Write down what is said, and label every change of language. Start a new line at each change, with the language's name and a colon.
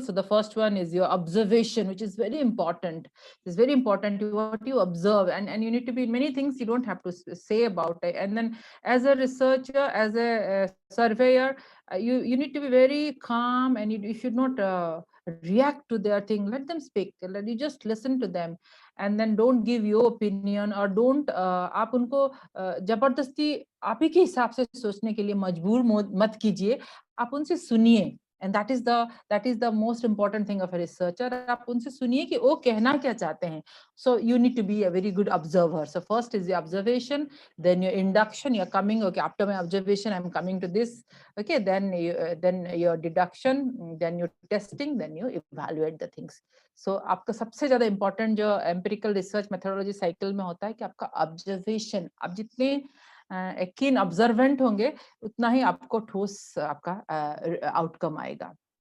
English: So the first one is your observation, which is very important. It's very important what you observe, and you need to be many things you don't have to say about it. And then as a researcher, as a surveyor, you need to be very calm, and you should not react to their thing. Let them speak.
Hindi: You just listen to them, and then don't give your opinion, or don't आप उनको जबरदस्ती आप ही के हिसाब से सोचने के लिए मजबूर मत कीजिए. आप उनसे सुनिए,
English: And that is the most important thing of a researcher.
Hindi: आप उनसे सुनिए कि वो कहना क्या चाहते हैं.
English: So you need to be a very good observer. So first is the observation, then your induction. You're coming, okay, after my observation, I'm coming to this. Okay, then your deduction, then your testing, then you evaluate the things.
Hindi: So आपका सबसे ज़्यादा important जो empirical research methodology cycle में होता है कि आपका observation, आप जितने एक keen observant होंगे उतना ही आपको ठोस आपका outcome आएगा.